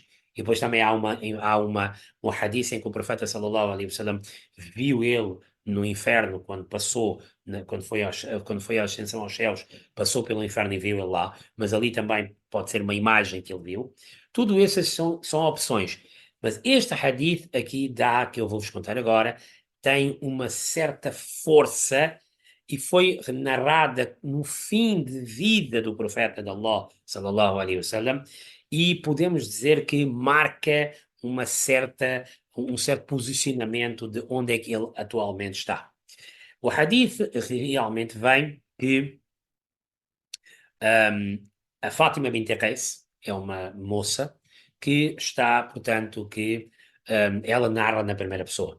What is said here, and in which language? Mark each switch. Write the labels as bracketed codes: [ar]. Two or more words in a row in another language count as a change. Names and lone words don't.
[pt] E depois também um hadith em que o profeta [ar] صلى الله عليه وسلم [pt] viu ele no inferno quando passou, quando foi a ascensão aos céus, passou pelo inferno e viu ele lá, mas ali também pode ser uma imagem que ele viu. Tudo essas são opções. Mas este hadith aqui que eu vou-vos contar agora, tem uma certa força e foi narrada no fim de vida do profeta de Allah, [ar] صلى الله عليه وسلم, [pt] e podemos dizer que marca um certo posicionamento de onde é que ele atualmente está. O hadith realmente vem que a Fátima bint Qais é uma moça que está, portanto, que ela narra na primeira pessoa.